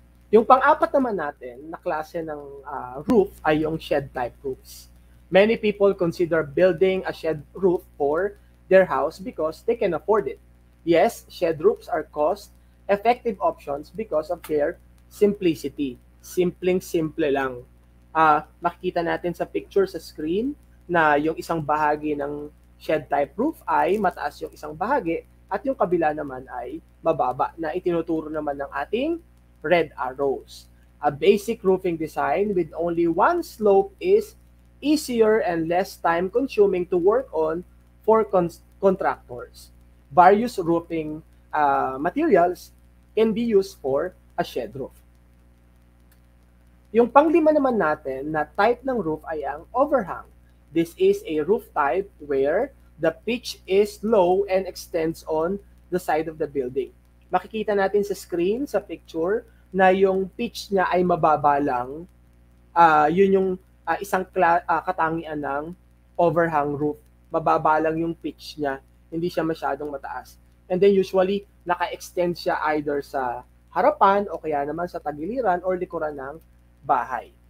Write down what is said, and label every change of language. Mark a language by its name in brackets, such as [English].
[Filipino] Yung pang-apat naman natin na klase ng roof ay yung shed-type roofs. [English] Many people consider building a shed roof for their house because they can afford it. Yes, shed roofs are cost-effective options because of their simplicity. [Filipino] Simpleng-simple lang. Makikita natin sa picture sa screen na yung isang bahagi ng shed-type roof ay mataas yung isang bahagi at yung kabila naman ay mababa na itinuturo naman ng ating red arrows. [English] A basic roofing design with only one slope is easier and less time-consuming to work on for contractors. Various roofing materials can be used for a shed roof. [Filipino] Yung panglima naman natin na type ng roof ay ang overhang. [English] This is a roof type where the pitch is low and extends on the side of the building. [Filipino] Makikita natin sa screen, sa picture, na yung pitch niya ay mababa lang. Yun yung isang katangian ng overhang roof. Mababa lang yung pitch niya. Hindi siya masyadong mataas. [English] And then usually, [Filipino] naka-extend siya either sa harapan o kaya naman sa tagiliran or likuran ng bahay.